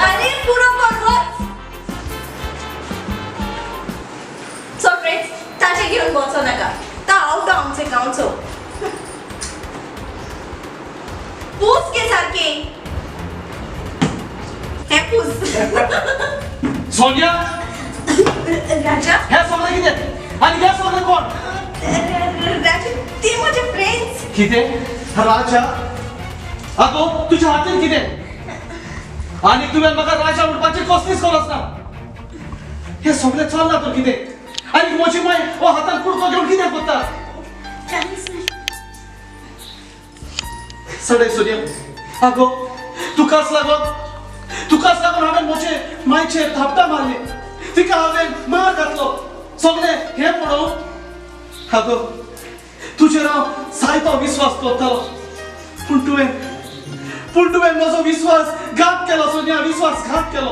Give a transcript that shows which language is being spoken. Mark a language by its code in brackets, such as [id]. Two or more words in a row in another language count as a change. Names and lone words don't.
[kok] अरे पुरो कर वच [en] so friends [kok] ताचे घेवन वचो नाका ता आवडो आमचे गांवचो पूस के सारके हे पूस सोनिया राजा हे सगळं कितें आणि हे सगळं कोण [mr] राजा ते माझे फ्रेंड्स [kok] कितें राजा आगो तुझ्या हातीन कितें आणि तुवें म्हाका राजा उडपाची कसलीच गरज ना हे सगळें चलना तर कितें आणि म्हजी माय हो हातान कुडको घेवन कितें करता सडे सोनिया आगो तुकाच लागून हांवें म्हजे मायचेर थापटा मारली तिका हांवें मार घातलो सगळे हे पळोवन आगो तुजेर हांव जायतो विश्वास दवरतालो पूण तुवें म्हजो विश्वास घात केलो सोनिया विश्वासघात केलो